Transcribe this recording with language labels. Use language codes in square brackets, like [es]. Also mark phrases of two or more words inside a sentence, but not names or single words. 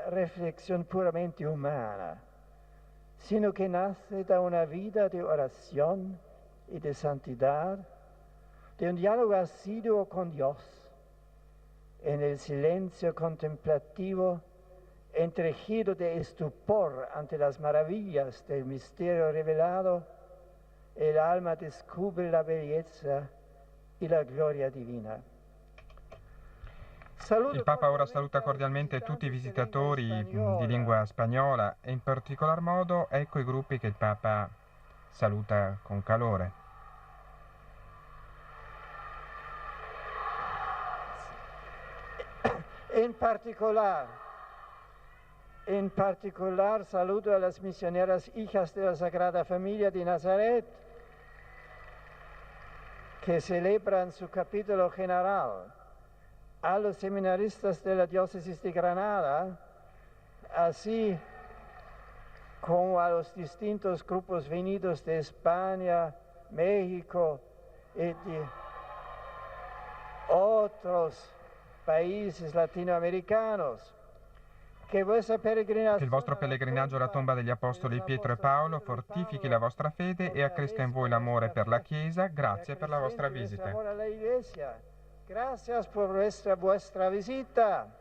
[es] reflexión puramente humana, sino que nace de una vida de oración y de santidad, de un diálogo asiduo con Dios, en el silencio contemplativo, entregido de estupor ante las maravillas del misterio revelado, el alma descubre la bellezza y la gloria divina. [it] Il Papa ora saluta cordialmente tutti i visitatori di lingua spagnola e in particolar modo ecco i gruppi che il Papa saluta con calore. [es] En particular saludo a las misioneras hijas de la Sagrada Familia de Nazaret, que celebran su capítulo general, a los seminaristas de la diócesis de Granada, así como a los distintos grupos venidos de España, México y de otros países latinoamericanos. [it] Che il vostro pellegrinaggio alla tomba degli apostoli Pietro e Paolo fortifichi la vostra fede e accresca in voi l'amore per la Chiesa. Grazie per la vostra visita. [es] Gracias por vuestra visita.